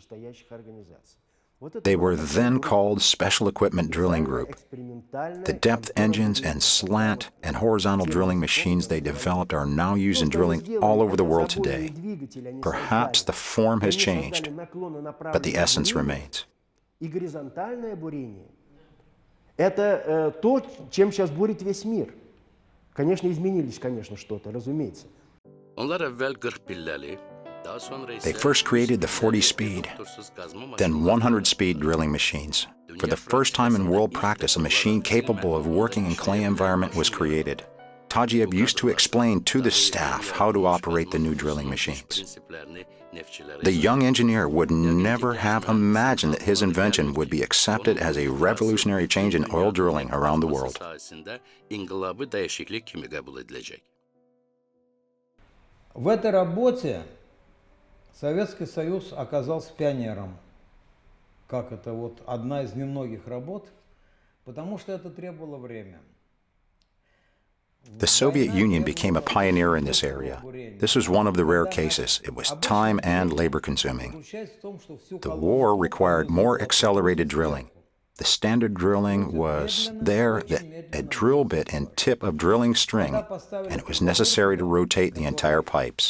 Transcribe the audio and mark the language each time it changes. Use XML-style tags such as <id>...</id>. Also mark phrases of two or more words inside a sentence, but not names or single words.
<en>They were then called Special Equipment Drilling Group. The depth engines and slant and horizontal drilling machines they developed are now used in drilling all over the world today. Perhaps the form has changed, but the essence remains.</en> <ru>Это то, чем сейчас бурит весь мир. Конечно, изменились, конечно, что-то, разумеется.</ru> <az>Onlar evvel 40 pilleli, daha sonra ise</az> <en>They first created the 40-speed, then 100-speed drilling machines. For the first time in world practice, a machine capable of working in clay environment was created. Tagiyev used to explain to the staff how to operate the new drilling machines. The young engineer would never have imagined that his invention would be accepted as a revolutionary change in oil drilling around the world.</en> <az>İnkılabı değişiklik kimi kabul edilecek.</az> <ru>В этой работе Советский Союз оказался пионером. Как это вот одна из немногих работ, потому что это требовало время.</ru> <en>The Soviet Union became a pioneer in this area. This was one of the rare cases. It was time and labor-consuming. The war required more accelerated drilling. The standard drilling was there, a drill bit and tip of drilling string, and it was necessary to rotate the entire pipes.</en>